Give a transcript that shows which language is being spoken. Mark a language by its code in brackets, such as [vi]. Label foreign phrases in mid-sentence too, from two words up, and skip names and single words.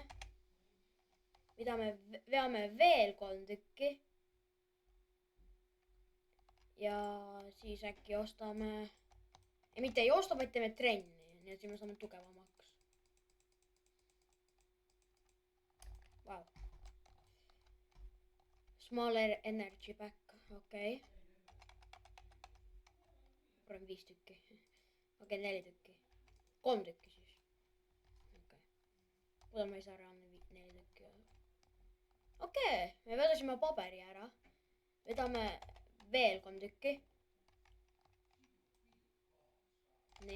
[et] Mida me veame veel 3 tükki. Ja siis äkki ostame... Ja mitte ei osta, vaid teeme trenni. Nii et siis me saame tugevamaks. Vau. [en] Smaller energy back. [et] Okei. Proovime 5 tükki. Okei, 4 tükki. 3 tükki siis. Okei. Muidu ma ei saa reaalne 4 tükki. Okei, me vedasime paberi ära. Vedame veel 3 tükki. Nii.